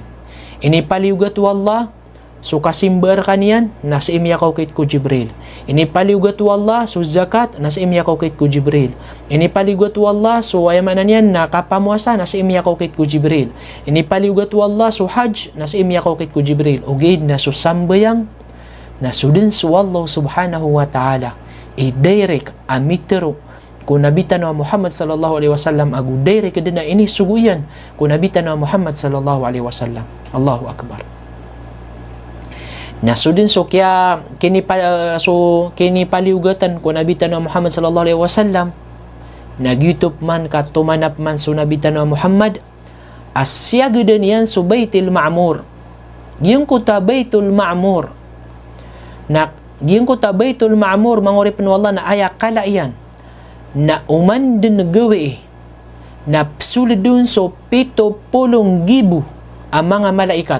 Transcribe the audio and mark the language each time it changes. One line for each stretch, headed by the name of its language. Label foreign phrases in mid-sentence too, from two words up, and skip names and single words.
Maranao: Ini paliugat wallah, so kasimbar kanian, nasa imya kaukit ko Jibril. Ini paliugat wallah, so zakat, nasa imya kaukit ko Jibril. Ini paliugat wallah, so ayamanan yan, nakapamuasa, nasa imya kaukit ko Jibril. Ini paliugat wallah, so hajj, nasa imya kaukit ko Jibril. Ugid na so sambayang, na sudin so
Arabic: الله سبحانه وتعالى,
Maranao: direct amitero, kung nabitan na Muhammad
Arabic: صلى الله عليه وسلم,
Maranao: agu direct kadina ini suguyan, kung nabitan na Muhammad
Arabic: صلى الله عليه وسلم. الله أكبر.
Maranao: Nasudin so kaya kini paliugatan ko nabitan na Muhammad
Arabic: صلى الله عليه وسلم,
Maranao: nag-YouTube man ka tumanap man so nabitan na Muhammad, asyagedan yan so Baitul Ma'mur. Giyong ko ta Baitul Ma'mur. Na giyong ko ta Baitul Ma'mur mangurip no Allah na aya kala iyan na uman din nagawi na psulidun so 70,000 ang mga malaikat.